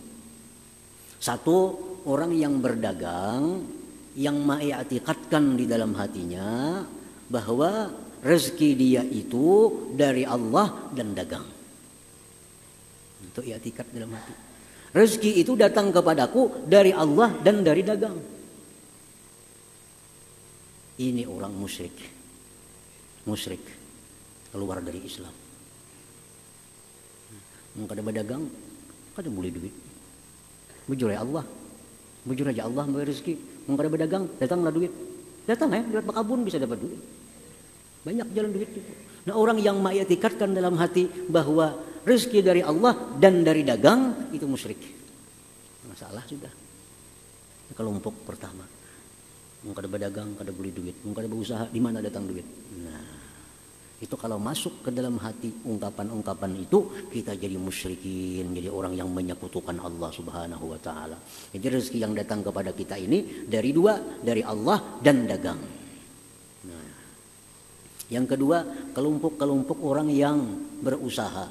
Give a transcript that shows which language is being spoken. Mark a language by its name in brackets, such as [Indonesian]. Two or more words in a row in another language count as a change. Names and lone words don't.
[Indonesian] 1, orang yang berdagang yang mengiktikadkan di dalam hatinya bahwa rezeki dia itu dari Allah dan dagang. Itu i'tikad dalam hati. Rezeki itu datang kepadaku dari Allah dan dari dagang. Ini orang musyrik. Musyrik keluar dari Islam. [Banjar] Kada berdagang, kada boleh duit. Bujur ya Allah. Bujur aja Allah memberi rezeki. Kada berdagang, datanglah duit. Datang ya, lewat bakabun bisa dapat duit. [Indonesian] Banyak jalan duit itu. Nah, orang yang mengiktikadkan dalam hati bahwa rezeki dari Allah dan dari dagang, itu musyrik. Masalah sudah. Kelompok pertama. [Banjar] Kada berdagang, kada beli duit. Kada berusaha, di mana datang duit? [Indonesian] Nah, itu kalau masuk ke dalam hati ungkapan-ungkapan itu, kita jadi musyrikin, jadi orang yang menyekutukan Allah [Arabic] سبحانه وتعالى. [Indonesian] Jadi rezeki yang datang kepada kita ini dari 2, dari Allah dan dagang. Nah, yang kedua, kelompok-kelompok orang yang berusaha.